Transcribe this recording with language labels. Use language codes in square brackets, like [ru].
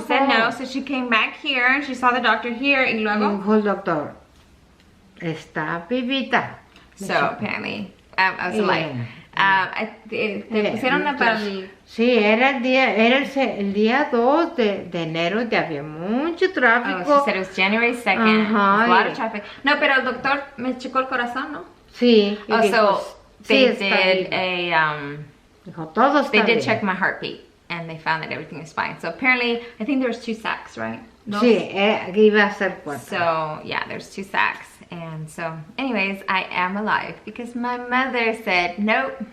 [en] She said no, so she came back here and she saw the doctor here. [es] Y luego... Dijo el doctor, está vivita. [en] So apparently, I was like, [es] te pusieron para el... Sí, era el día 2 de enero y había mucho tráfico. [en] Oh, she said it was January 2nd. A lot of traffic. [es] No, pero el doctor me checó el corazón, ¿no? Sí. [en] Oh, so they did [es] dijo, todo está [en] they did [es] bien. [en] check my heartbeat and they found that everything was fine. So apparently, I think there was 2 sacs, right? [es] Sí, iba a ser 4. [en] So yeah, there's 2 sacs. And so, anyways, I am alive because my mother said nope.